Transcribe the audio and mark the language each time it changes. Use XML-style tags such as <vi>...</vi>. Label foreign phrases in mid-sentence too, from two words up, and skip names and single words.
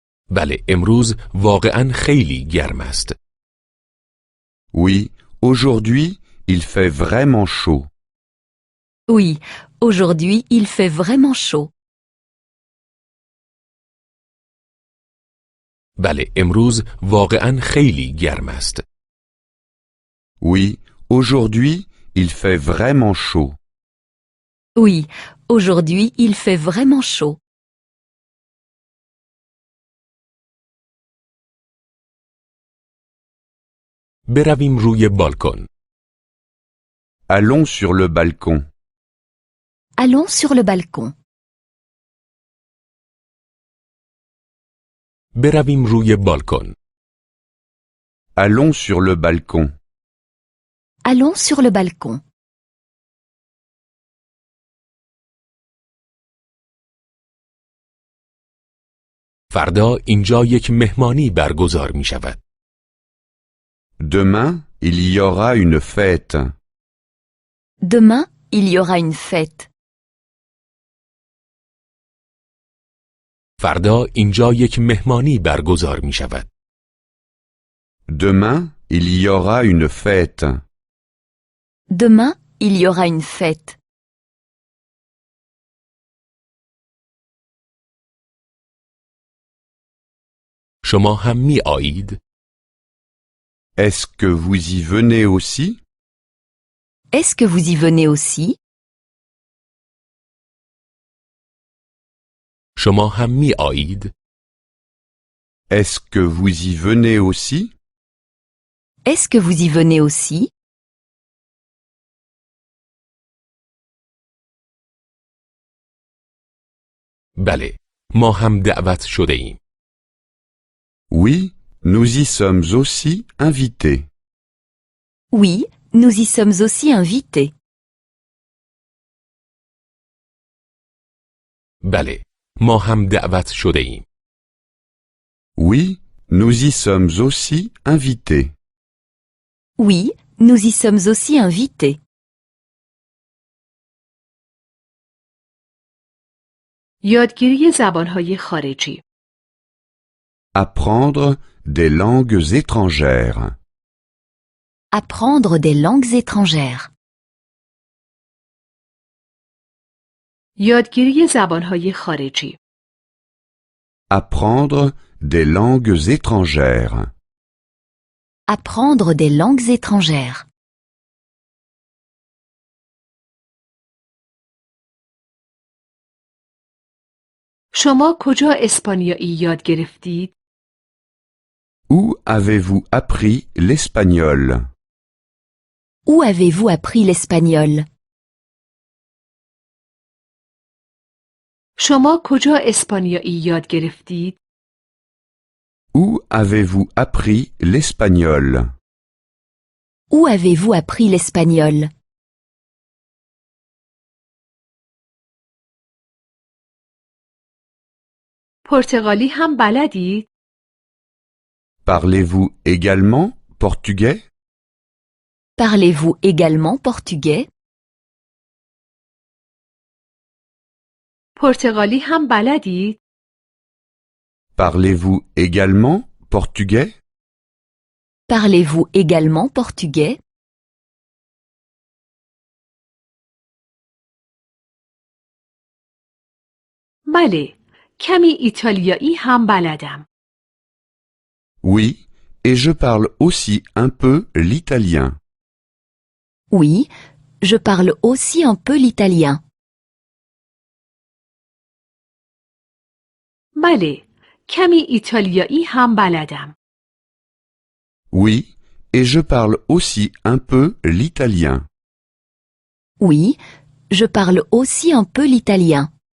<fa>بله، امروز واقعا خیلی گرم است.</fa> <fr>Oui, aujourd'hui, il fait vraiment chaud. Oui, aujourd'hui il fait vraiment chaud.</fr> <fa>بله، امروز واقعا خیلی گرم است.</fa> <fr>Oui, aujourd'hui, il fait vraiment chaud. Oui, aujourd'hui il fait vraiment chaud.</fr> <fa>برویم روی بالکن.</fa> <fr>Allons sur le balcon. Allons sur le balcon.</fr> <fa>برویم روی بالکن.</fa> <fr>Allons sur le balcon. Allons sur le balcon.</fr> <fa>فردا اینجا یک مهمانی برگزار می شود.</fa> <fr>Demain, il y aura une fête. Demain, il y aura une fête.</fr> <fa>فردا اینجا یک مهمانی برگزار می شود.</fa> <fr>Demain, il y aura une fête. Demain, il y aura une fête.</fr> <fa>شما هم می آیید؟</fa> <fr>Est-ce que vous y venez aussi? Est-ce que vous y venez aussi?</fr> <fa>شما هم می آیید؟</fa> <fr>Est-ce que vous y venez aussi? Est-ce que vous y venez aussi?</fr> <fa>بله، ما هم دعوت شده ایم.</fa> <fr>Oui, nous y sommes aussi invités. Oui, nous y sommes aussi invités.</fr> <fa>بله، ما هم دعوت شده ایم.</fa> <fr>Oui, nous y sommes aussi invités. Oui, nous y sommes aussi invités.</fr> <fa>یادگیری زبانهای خارجی.</fa> <fr>Apprendre des langues étrangères. Apprendre des langues étrangères.</fr> <fa>یادگیری زبانهای خارجی.</fa> <fr>Apprendre des langues étrangères. Apprendre des langues étrangères.</fr> <fa>شما کجا اسپانیایی یاد گرفتید؟</fa> <fr>Où avez-vous appris l'espagnol? Où avez-vous appris l'espagnol?</fr> <fa>شما کجا اسپانیایی یاد گرفتید؟</fa> <fr>Où avez-vous appris l'espagnol? Où avez-vous appris l'espagnol?</fr> <fa>پرتغالی هم بلدید؟</fa> <fr>Parlez-vous également portugais? Parlez-vous également portugais?</fr> <fa>پرتغالی هم بلدید؟</fa> <fr>Parlez-vous également portugais? Parlez-vous également portugais?</fr> <fa>بله، کمی ایتالیایی هم بلدم.</fa> <fr>Oui, et je parle aussi un peu l'italien. Oui, je parle aussi un peu l'italien.</fr> <fa>بله، کمی ایتالیایی هم بلدم.</fa> <fr>Oui, et je parle aussi un peu l'italien. Oui, je parle aussi un peu l'italien.</fr>